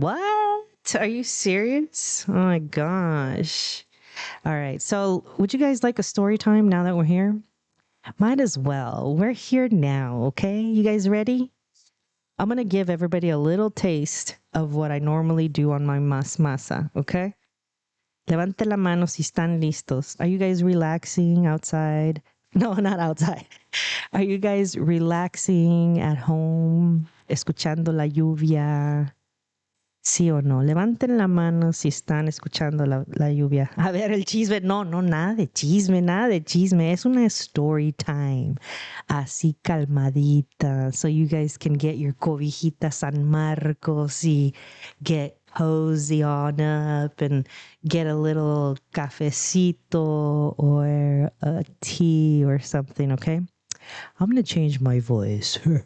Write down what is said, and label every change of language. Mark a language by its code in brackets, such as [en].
[en] What? Are you serious? Oh my gosh. All right. So would you guys like a story time now that we're here? Might as well. We're here now, okay? You guys ready? I'm going to give everybody a little taste of what I normally do on my masa, okay? [es] Levante la mano si están listos. [en] Are you guys relaxing outside? No, not outside. Are you guys relaxing at home? [es] Escuchando la lluvia? ¿Sí o no? Levanten la mano si están escuchando la lluvia. A ver, el chisme. No, no, nada de chisme, nada de chisme. Es una story time. Así calmadita. [en] So you guys can get your [es] cobijita San Marcos y [en] get cozy on up and get a little cafecito or a tea or something, okay? I'm going to change my voice.